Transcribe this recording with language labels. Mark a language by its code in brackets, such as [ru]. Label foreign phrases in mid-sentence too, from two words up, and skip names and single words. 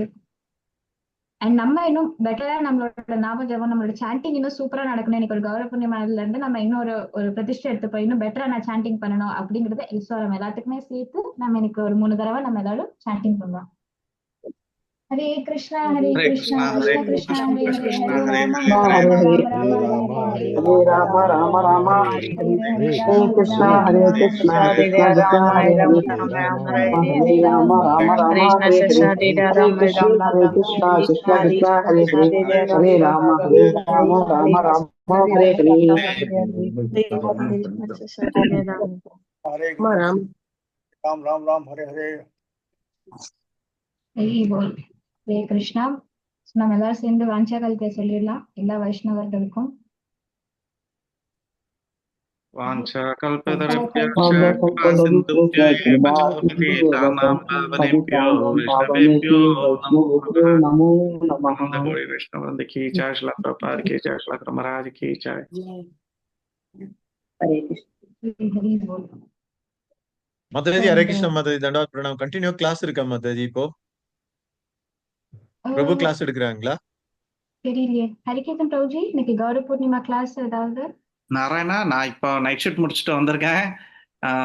[ta] அண்ட் நம்ம இன்னும் பெட்டரா நம்மளோட நாம ஜபம், நம்மளோட சாண்டிங் இன்னும் சூப்பரா நடக்கணும். எனக்கு ஒரு கௌரவ புண்ணியமானதுல இருந்து நம்ம இன்னும் ஒரு பிரதிஷ்டை எடுத்துப்போம், இன்னும் பெட்டரா நான் சாண்டிங் பண்ணணும் அப்படிங்கறத ஈஸ்வரம் எல்லாத்துக்குமே சேர்த்து நம்ம எனக்கு ஒரு 3 தடவை நம்ம எல்லாரும் சாண்டிங் பண்ணலாம். ஹரே கிருஷ்ணா ஹரே கிருஷ்ணா கிருஷ்ண கிருஷ்ணா ஹரே ஹரே, ஹரே ராம ஹரே ராம ஹரே ராம ராம ஹரே ஹரே ராம ஹரே, ராம ஹரே ராம ராம ராம ராம ஹரே ஹரே ஹரே ஹரே கிருஷ்ணா ஹரே கிருஷ்ணா கிருஷ்ணா கிருஷ்ணா ஹரே ஹரே ஹரே ராம ராம ராம ஹரே ஹரே ஹரே கிருஷ்ணா கிருஷ்ணா கிருஷ்ணா ஹரே ஹரே ஹரே ராம ராம ராம ஹரே ஹரே. [sa] हरे कृष्ण राम राम राम हरे हरे. [ta] ஹரி போல். ஹரே கிருஷ்ணா. நம்ம எல்லாரும் சேர்ந்து வாஞ்சா கல்வியை சொல்லிடலாம் எல்லா வைஷ்ணவர்களுக்கும். [sa] वाञ्छाकल्पतरुभ्यश्च कृपासिन्धुभ्य एव च पतितानां पावनेभ्यो वैष्णवेभ्यो नमो नमः. [hi] गौरी वैष्णववृंद की जय, श्रील प्रभुपाद की जय, श्रील महाराज की जय. [sa] हरे कृष्ण. [ta] ஹரி போல். மாதாஜி ஹரே கிருஷ்ணா. மாதாஜி [hi] दण्डवत प्रणाम. [en] continue class [ta] இருக்கா மாதாஜி? இப்போ பிரபு கிளாஸ் எடுக்கிறாங்களா? தெரியலையே. ஹரிகேதன் பிரபுஜி, இன்னைக்கு கௌரவ பூர்ணிமா கிளாஸ் ஏதாவது? நாராயணா, நான் இப்போ [en] night shift [ta] முடிச்சுட்டு வந்திருக்கேன்.